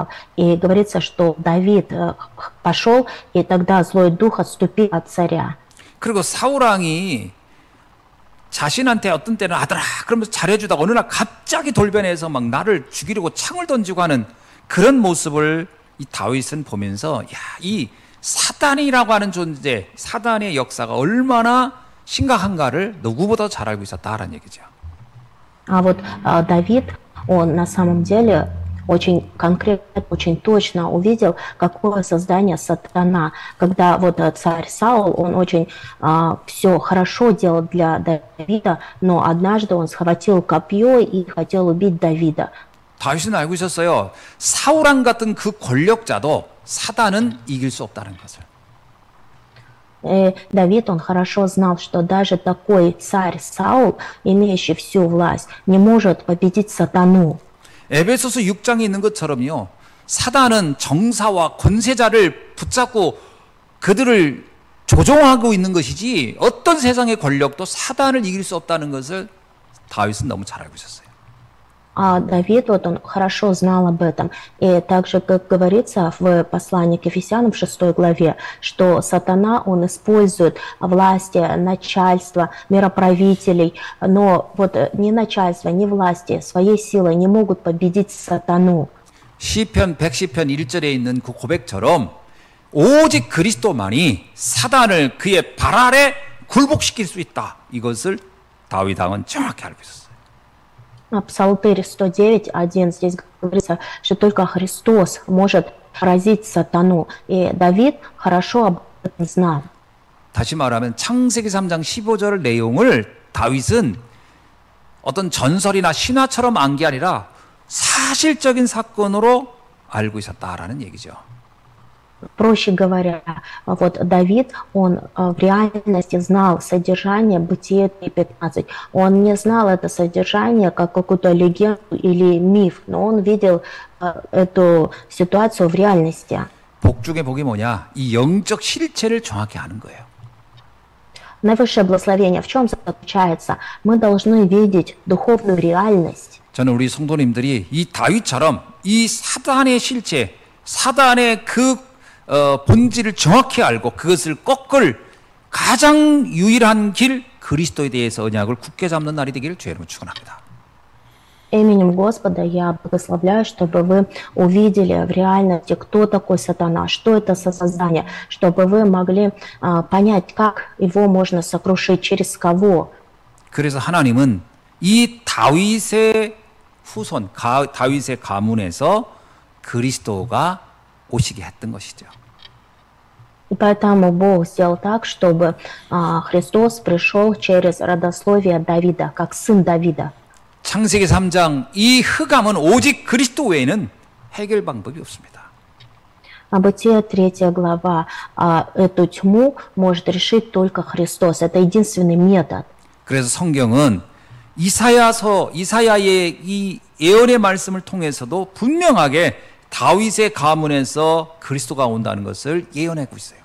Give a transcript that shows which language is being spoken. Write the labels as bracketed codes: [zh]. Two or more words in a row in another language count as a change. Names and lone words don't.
[ru] И говорится, что Давид пошел, и тогда злой дух отступил от царя. [ko] 그리고 사울 왕이 자신한테 어떤 때는 아들아 그러면서 잘해주다가 어느 날 갑자기 돌변해서 막 나를 죽이려고 창을 던지고 하는 그런 모습을 이 다윗은 보면서 야, 이 사단이라고 하는 존재, 사단의 역사가 얼마나 심각한가를 누구보다 잘 알고 있었다라는 얘기죠. [ru] А вот Давид, он на самом деле очень конкретно, очень точно увидел, какое создание сатана. Когда вот царь Саул, он очень все хорошо делал для Давида, но однажды он схватил копье и хотел убить Давида. [ko] 다윗은 알고 있었어요. 사울왕 같은 그 권력자도 사단은 이길 수 없다는 것을. [ru] Давид, он хорошо знал, что даже такой царь Саул, имеющий всю власть, не может победить сатану. [ko] 에베소서 6장에 있는 것처럼요. 사단은 정사와 권세자를 붙잡고 그들을 조종하고 있는 것이지 어떤 세상의 권력도 사단을 이길 수 없다는 것을 다윗은 너무 잘 알고 있었어요. [ru] А Давид, вот он хорошо знал об этом. И также, как говорится в послании к Ефесянам в 6 главе, что сатана, он использует власти, начальство, мироправителей, но вот ни начальство, ни власти своей силой не могут победить сатану. [ko] 시편 110편 1절에 있는 그 고백처럼 오직 그리스도만이 사단을 그의 발 아래 굴복시킬 수 있다. 이것을 다윗 왕은 정확히 알고 있었어요. [ru] Псалтырь 109:1 здесь говорится, что только Христос может поразить сатану. И Давид хорошо об этом знал. [ko] 다시 말하면 창세기 3장 15절 내용을 다윗은 어떤 전설이나 신화처럼 안 게 아니라 사실적인 사건으로 알고 있었다라는 얘기죠. [ru] Проще говоря, вот Давид, он в реальности знал содержание Бытие 3:15. Он не знал это содержание как какую-то легенду или миф, но он видел эту ситуацию в реальности. [ko] 복 중에 복이 뭐냐? 이 영적 실체를 정확히 아는 거예요. [ru] Наивысшее благословение в чем заключается? Мы должны видеть духовную реальность. [ko] 저는 우리 성도님들이 이 다윗처럼 이 사단의 실체, 사단의 그 본질을 정확히 알고 그것을 꺾을 가장 유일한 길 그리스도에 대해서 언약을 굳게 잡는 날이 되기를 주의 이름으로 축원합니다. [ru] Именем Господа я благословляю, чтобы вы увидели в реальности, кто такой сатана, что это за создание, чтобы вы могли понять, как его можно сокрушить, через кого. [ko] 그래서 하나님은 이 다윗의 후손, 다윗의 가문에서 그리스도가 오시게 했던 것이죠. [ru] И поэтому Бог сделал так, чтобы Христос пришел через родословие Давида, как сын Давида. [ko] 창세기 3장 이 흑암은 오직 그리스도 외에는 해결 방법이 없습니다. [ru] Бытие 3 глава. Эту тьму может решить только Христос. Это единственный метод. [ko] 그래서 성경은 이사야의 이 예언의 말씀을 통해서도 분명하게 다윗의 가문에서 그리스도가 온다는 것을 예언하고 있어요.